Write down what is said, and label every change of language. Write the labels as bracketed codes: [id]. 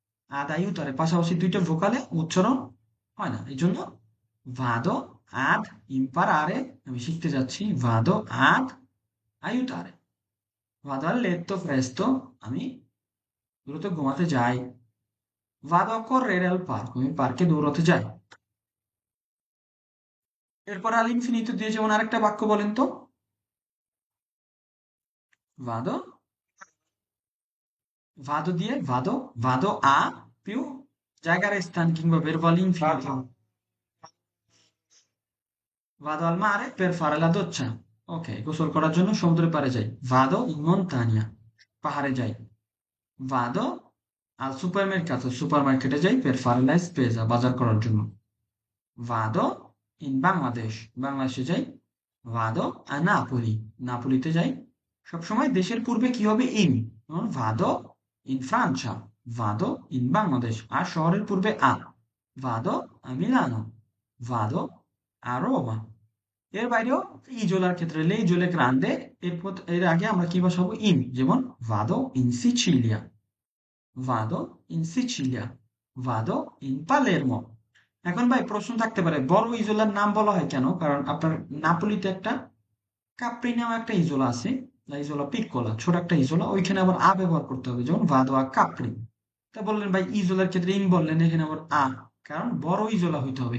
[bn] ad aiutare পাশাপাশি দুইটা ভোকালে উচ্চারণ হয় না, এই জন্য [it] vado ad imparare, [bn] আমি শিখতে যাচ্ছি, [it] vado ad aiutare, vado a letto presto, [bn] আমি দ্রুত ঘুমাতে যাই, [it] vado a correre al parco, [bn] আমি পার্কে দৌড়াতে যাই। এরপর আল ইনফিনিটো দিয়ে যেমন আরেকটা বাক্য বলেন তো। [it] vado vado দিয়ে vado a più [bn] জায়গার স্থান কিংবা [it] verbo all'infinito, Vado. vado al mare per fare la doccia, ok, [bn] গোসল করার জন্য সমুদ্রের পাড়ে যাই, [it] vado in montagna, [bn] পাহাড়ে যাই, [it] vado al supermercato, [bn] সুপারমার্কেটে যাই [it] per fare la spesa, [bn] বাজার করার জন্য, [it] vado in Bangladesh, [bn] বাংলাদেশে যাই, [it] vado a Napoli, [bn] নাপোলিতে যাই। সবসময় দেশের পূর্বে কি হবে? ইন। যেমন [it] vado in Francia, vado in Bangladesh, [bn] আর শহরের পূর্বে আ, [it] vado a Milano, vado a Roma। [bn] এর বাইরেও ইজোলার ক্ষেত্রে লে ইজোলে গ্রান্ডে, এর আগে আমরা কি বসাবো? ইন, যেমন [it] vado in Sicilia, vado in Sicilia, vado in Palermo। [bn] এখন ভাই প্রশ্ন থাকতে পারে, বড় ইজোলার নাম বলা হয় কেন? কারণ আপনার নাপোলিতে একটা কাপ্রি নামে একটা ইজোলা আছে, ইজোলা পিক্কোলা, ছোট একটা ইজোলা, ওইখানে আবার আ ব্যবহার করতে হবে, যেমন ভাদোয়া কাপ্রি। তা বললেন ভাই ইজোলার ক্ষেত্রে ইন বললেন, এখানে আবার আ, কারণ বড় ইজোলা হইতে হবে।